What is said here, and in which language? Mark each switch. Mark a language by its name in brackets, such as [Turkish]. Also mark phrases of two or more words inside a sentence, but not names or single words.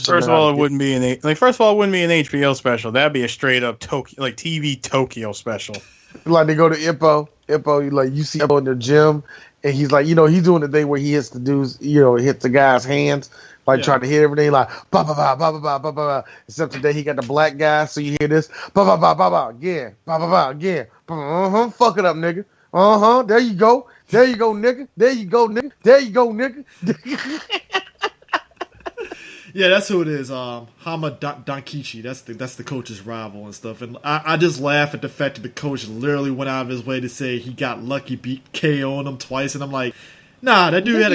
[English] First of all, it wouldn't be an HBO special. That'd be a straight up TV Tokyo special. Like they go to Ippo, you see Ippo in the gym, and he's like, he's doing the thing where he hits the dudes, hits the guy's hands, trying to hit everything, like ba ba ba ba ba ba ba ba. Except today he got the black guy, so you hear this ba ba ba ba ba again, ba ba ba again, fuck it up, nigga. There you go, nigga. There you go, nigga. Yeah, that's who it is. Hama Dankichi. That's the coach's rival and stuff. And I just laugh at the fact that the coach literally went out of his way to say he got lucky, beat KO on him twice, and I'm like, nah, that dude had